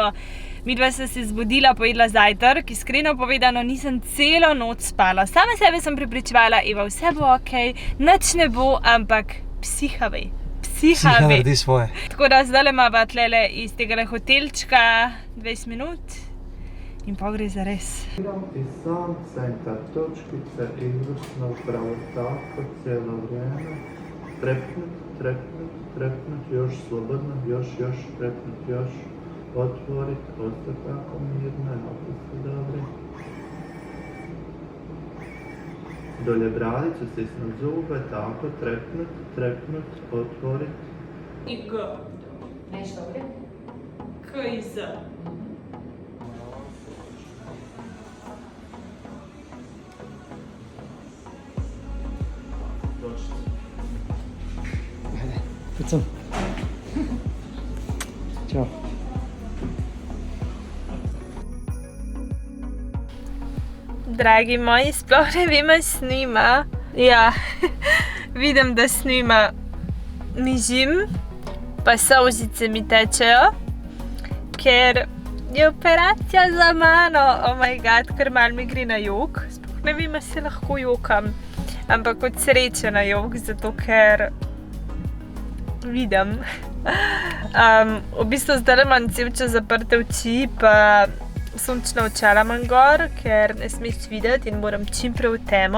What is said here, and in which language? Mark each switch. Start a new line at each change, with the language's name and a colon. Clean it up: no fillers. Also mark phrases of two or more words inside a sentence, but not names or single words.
Slovenian: Midva sem se zbudila, pojedla zajtrk, iskreno povedano nisem celo noč spala. Sama sebe sem prepričevala, Eva, vse bo okej, nič ne bo, ampak psiha ve. Psiha ve. naredi svoje. Tako da zdajle imava tlele iz tegale hotelčka 20 minut. In pa gre za res.
Croatian: I sam centar točkice izvrsno upravo tako cijelo vrijeme. Trepnut, još slobodno, još, trepnut, još. Otvorit, ostati tako mirno, dolje bradicu, stisnut zube, tako, trepnut, otvorit. I G. Nešto ovdje? K i Z. Pucam. Ćao.
Slovenian: Dragi moji, sploh ne vem, ali snima. Ja, vidim, da snima. Mižim, pa solzice mi tečejo, ker je operacija za mano.
English: Oh my god,
Slovenian: ker malo mi gre na jok. Sploh ne vem, ali se lahko jokam. Ampak od sreče na jok, zato ker vidim. V bistvu zdaj imam cel čas zaprte oči, pa sončna očala imam gor, ker ne smeš videti in moram čim prej v temo.